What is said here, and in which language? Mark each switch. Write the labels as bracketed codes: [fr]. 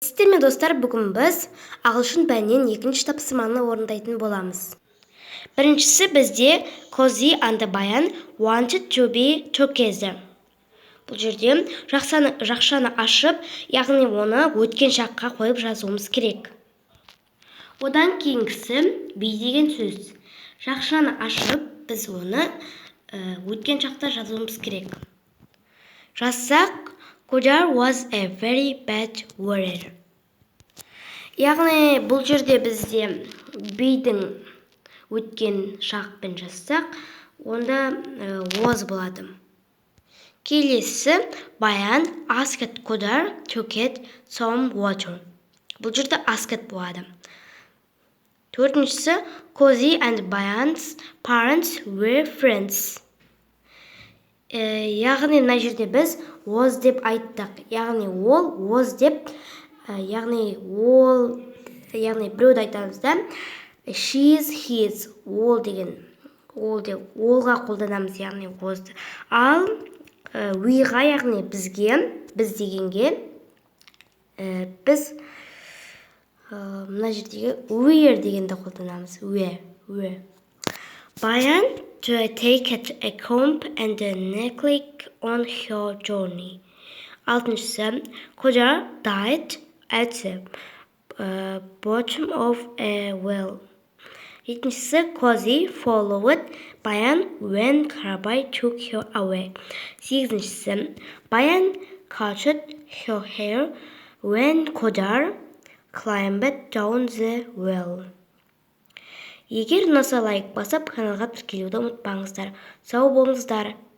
[kk] Сіздер мен достар, бүгін біз ағылшын пәнінен екінші тапсырманы орындайтын боламыз. Біріншісі бізде [en] Cozy and Bayan wanted to be together. [kk] Бұл жерде жақшаны ашып, яғни оны өткен шаққа қойып жазуымыз керек. Одан кейінгісі be деген сөз. Жақшаны ашып, біз оны өткен шақта жазуымыз керек. Жазсақ, [en] Kodar was a very bad warrior. [kk] Яғни бұл жерде бізде be'дің өткен шақпен жазсақ, онда was болады. Келесі [en] Bayan asked Kodar to get some water. [kk] Бұл жерде asked болады. Төртіншісі [en] Cozy and Bayan's parents were friends. [kk] Яғни мына жерде біз was деп айттық. Яғни ол was деп, яғни біреуді айтамыз да, [en] she's, his, [kk] ол деген, ол деп олға қолданамыз, яғни was. Ал weға, яғни бізге, біз дегенге, біз мына жердегі were дегенді қолданамыз. [en] Were. Bayan to take a comb and a necklace on her journey. [kk] Алтыншысы [en] Kodar died at the bottom of a well. [kk] Жетіншісі [en] Cozy followed Bayan when Karabay took her away. [kk] Сегізіншісі [en] Bayan cut her hair when Kodar climbed down the well. [kk] Егер ұнаса лайк басып, каналға тіркелуді ұмытпаңыздар. Сау болыңыздар.